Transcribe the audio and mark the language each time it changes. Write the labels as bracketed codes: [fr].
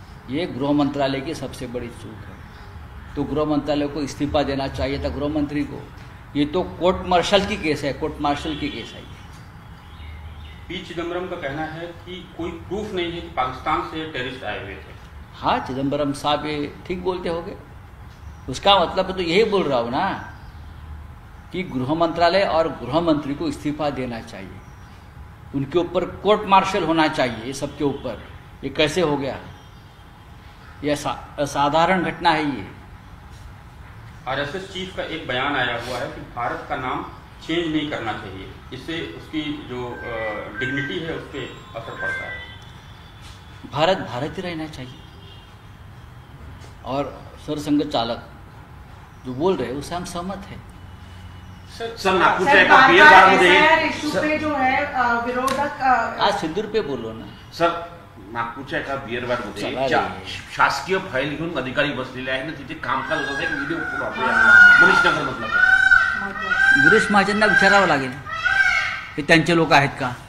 [hi] ये गृह मंत्रालय की सबसे बड़ी चूक है. तो गृह मंत्रालय को इस्तीफा देना चाहिए था, गृह मंत्री को. ये तो कोर्ट मार्शल की केस है, कोर्ट मार्शल की केस है. पी चिदम्बरम का कहना है कि कोई प्रूफ नहीं है कि पाकिस्तान से टेररिस्ट आए हुए थे. हाँ, चिदम्बरम साहब ये ठीक बोलते होंगे. उसका मतलब तो यही बोल रहा हूँ ना कि गृह मंत्रालय और गृह मंत्री को इस्तीफा देना चाहिए. उनके ऊपर कोर्ट मार्शल होना चाहिए. ये सबके ऊपर ये कैसे हो गया? ये असाधारण घटना है. ये आरएसएस चीफ का एक बयान आया हुआ है कि भारत का नाम चेंज नहीं करना चाहिए, इससे उसकी जो डिग्निटी है उस पर असर पड़ता है. भारत भारत ही रहना चाहिए. और सरसंघ चालक जो बोल रहे हैं उससे हम सहमत हैं. [mr] सर, नागपूरच्या एका बियर बारमध्ये [hi] इश्यू पे जो है विरोधक आज सिंदूर पे बोलो ना. [mr] सर, नागपूरच्या एका बियर बारमध्ये शासकीय फाईल घेऊन अधिकारी बसलेले आहेत ना, तिथे कामकाज होत आहे. व्हिडिओ मनीष नगर मधला गिरीश महाजनना विचारावं लागेल हे त्यांचे लोक आहेत का.